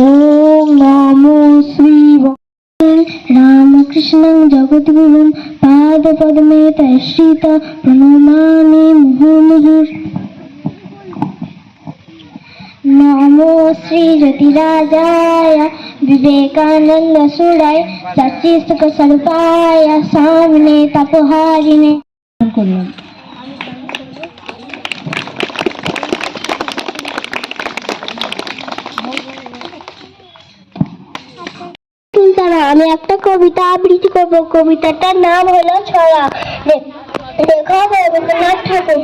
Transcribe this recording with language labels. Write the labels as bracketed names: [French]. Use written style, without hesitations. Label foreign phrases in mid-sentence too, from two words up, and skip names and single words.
[Sanskrit] ओम नमो श्री रामकृष्णं जगद्गुरुं पादपद्मे तैश्रित प्रणमामि मुहुर्मुहुः। नमो श्री ज्योतिराजाय विवेकानंद सुराय सच्चित्सुख स्वरूपाय सामने तपोहारिणे। [Bangla] আমি একটা কবিতা আবৃত্তি করব। কবিতাটার নাম হলো ছড়া। লেখক রবীন্দ্রনাথ ঠাকুর।